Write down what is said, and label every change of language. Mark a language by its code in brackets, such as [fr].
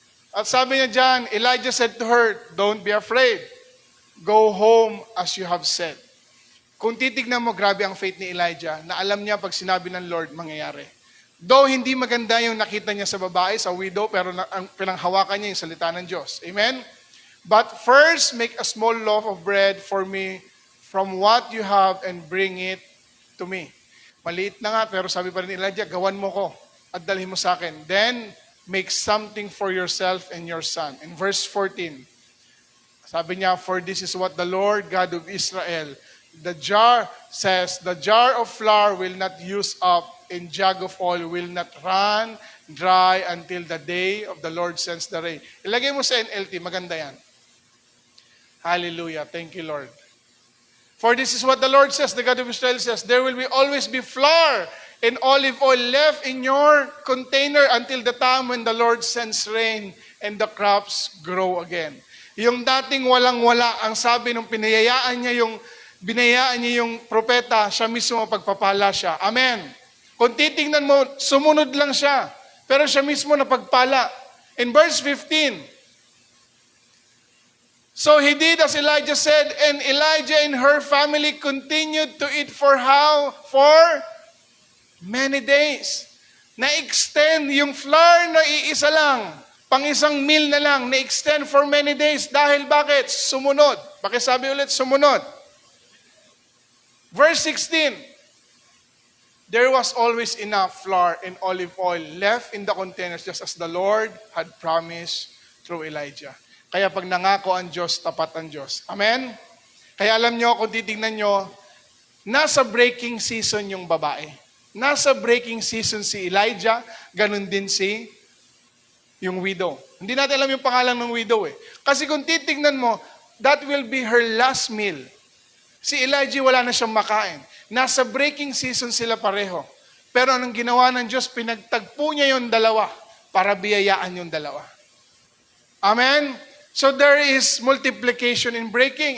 [tl] At sabi niya dyan, [en] Elijah said to her, don't be afraid. Go home as you have said. [tl] Kung titignan mo, grabe ang faith ni Elijah, na alam niya pag sinabi ng Lord, mangyayari. Though hindi maganda yung nakita niya sa babae, sa widow, pero ang pinanghawakan niya yung salita ng Diyos. Amen? [en] But first, make a small loaf of bread for me from what you have and bring it to me. [tl] Maliit na nga, pero sabi pa rin ni Elijah, gawan mo ko at dalhin mo sa akin. [en] Then, make something for yourself and your son. In verse 14, [tl] sabi niya, [en] for this is what the Lord God of Israel, the jar says, the jar of flour will not use up, and jug of oil will not run dry until the day of the Lord sends the rain. [tl] Ilagay mo sa NLT, maganda yan. Hallelujah. [en] Thank you, Lord. For this is what the Lord says, the God of Israel says, there will always be flour and olive oil left in your container until the time when the Lord sends rain and the crops grow again. [tl] Yung dating walang-wala, ang sabi nung binayaan niya yung propeta, siya mismo pagpapala siya. Amen. Kung titingnan mo, sumunod lang siya. Pero siya mismo napagpala. [en] In verse 15, So he did as Elijah said, and Elijah and her family continued to eat for how? For many days. [tl] Na-extend yung flour na iisa lang, pang isang meal na lang, na-extend [en] for many days. [tl] Dahil bakit? Sumunod. Pakisabi ulit, sumunod. Verse 16, there was always enough flour and olive oil left in the containers just as the Lord had promised through Elijah. Kaya pag nangako ang Diyos, tapat ang Diyos. Amen? Kaya alam nyo, kung titignan nyo, nasa breaking season yung babae. Nasa breaking season si Elijah, ganun din si yung widow. Hindi natin alam yung pangalan ng widow eh. Kasi kung titignan mo, that will be her last meal. Si Elijah wala na siyang makain. Nasa breaking season sila pareho. Pero anong ginawa ng Diyos, pinagtagpo niya yung dalawa para biyayaan yung dalawa. Amen? [en] So there is multiplication in breaking.